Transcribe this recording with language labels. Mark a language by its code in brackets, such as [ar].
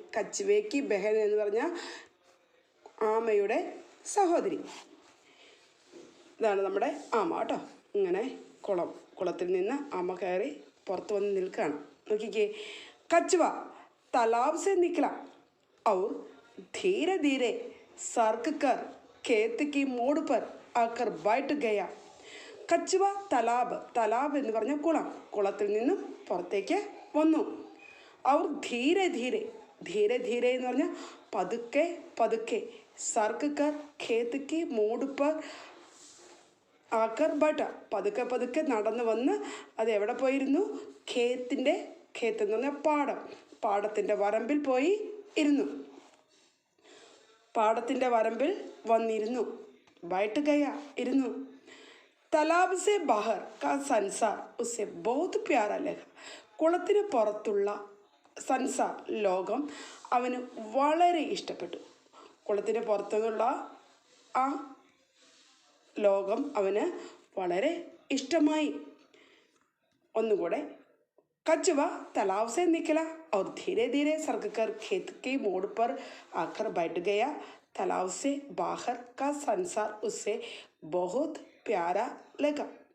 [hi] കച്ചുവേക്ക് ബഹൻ [ml] എന്ന് പറഞ്ഞാൽ ആമയുടെ സഹോദരി. ഇതാണ് നമ്മുടെ ആമ കേട്ടോ. ഇങ്ങനെ കുളത്തിൽ നിന്ന് ആമ കയറി പുറത്ത് വന്ന് നിൽക്കുകയാണ്. നോക്കിക്കേ. കച്ചുവ [hi] तालाब से निकला और धीरे धीरे सर्क कर खेत की मोड़ पर आकर बैठ गया. [ml] കച്ചുവ തലാബ് എന്ന് പറഞ്ഞ കുളത്തിൽ നിന്നും പുറത്തേക്ക് വന്നു. [hi] അവർ ധീരെ ധീരെ [ml] എന്ന് പറഞ്ഞാൽ പതുക്കെ [hi] സർക്ക് കർ ഖേത്ത് കി മോഡ് പർ ആക്കർ ബൈഠ. [ml] പതുക്കെ നടന്നു വന്ന് അത് എവിടെ പോയിരുന്നു? ഖേത്ത് എന്ന് പറഞ്ഞാൽ പാടത്തിൻ്റെ വരമ്പിൽ പോയി ഇരുന്നു. പാടത്തിൻ്റെ വരമ്പിൽ വന്നിരുന്നു. [hi] बैठ गया [ml] ഇരുന്നു. [hi] तालाब से बाहर का संसार उसे बहुत प्यारा लगा. [ml] കുളത്തിന് പുറത്തുള്ള സൻസാർ ലോകം അവന് വളരെ ഇഷ്ടപ്പെട്ടു. കുളത്തിന് പുറത്തുനിന്നുള്ള ആ ലോകം അവന് വളരെ ഇഷ്ടമായി. ഒന്നുകൂടെ. [hi] कछुआ तालाब से निकला और धीरे धीरे सर्क कर खेत की मोड़ पर आकर बैठ गया. तालाब से बाहर का संसार उसे बहुत प्यारा लगा.